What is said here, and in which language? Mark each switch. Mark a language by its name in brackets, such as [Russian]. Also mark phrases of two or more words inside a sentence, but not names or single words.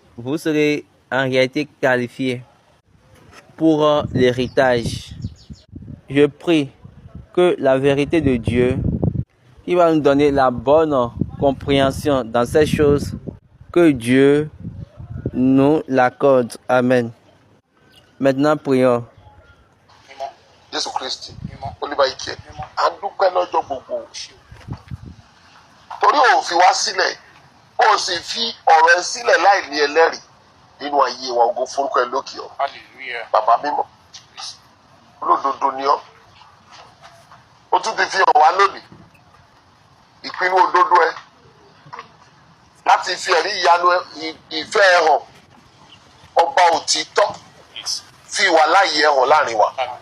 [French] Vous serez en réalité qualifiés pour l'héritage. Je prie que la vérité de Dieu, qui va nous donner la bonne compréhension dans ces choses, que Dieu nous l'accorde. Amen. Maintenant, prions. [Yoruba] Jésù Kristi olúwa ike à ń dúpẹ́ lọ́jọ́ gbogbo torí ò fi wá sílẹ̀ ó sì fi ọ̀rọ̀ ẹ sílẹ̀ láì ní ẹlẹ́rìí nínú ayé wa ògo forúkọ ẹ lókè ọ bàbá mímọ́ olódodo ni ọ́ ó tún ti fi hàn wá lónìí ìpinnu òdodo ẹ láti fi ẹ̀rí ìyanu ìfẹ́ ẹ hàn ọba òtítọ́ fi ìwà láàyè ẹ hàn láàrin wa.